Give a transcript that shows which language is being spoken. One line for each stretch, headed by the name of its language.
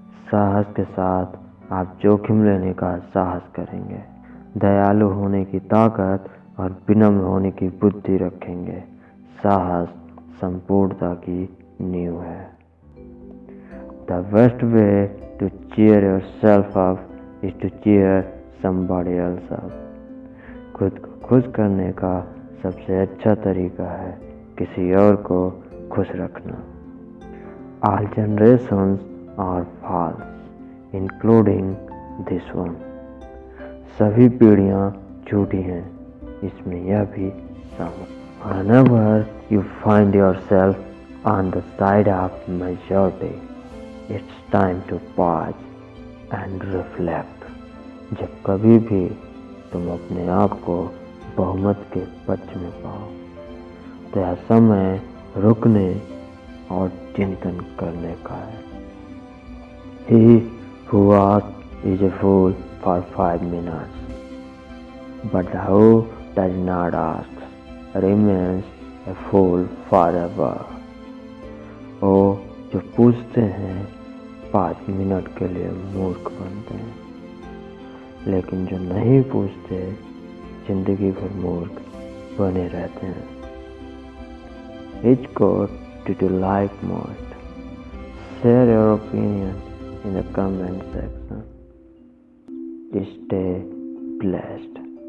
Hindi: साहस के साथ आप जोखिम लेने का साहस करेंगे, दयालु होने की ताकत और विनम्र होने की बुद्धि रखेंगे। साहस संपूर्णता की नींव है।
English: The best way to cheer yourself up is to cheer somebody else up.
Hindi: खुद को खुश करने का सबसे अच्छा तरीका है किसी और को खुश रखना।
English: All generations are false, including this one.
Hindi: सभी पीढ़ियाँ झूठी हैं, इसमें यह भी शामिल।
English: Whenever you find yourself on the side of majority, it's time to pause and reflect.
Hindi: जब कभी भी तुम अपने आप को बहुमत के पक्ष में पाओ, तो यह समय रुकने और चिंतन करने का है।
English: He who asks is a fool for 5 minutes, but who does not ask remains a fool forever.
Hindi: वो जो पूछते हैं 5 मिनट के लिए मूर्ख बनते हैं, लेकिन जो नहीं पूछते जिंदगी भर मूर्ख बने रहते हैं।
English: Which quote did you like most? Share your opinion in the comment section. Stay blessed.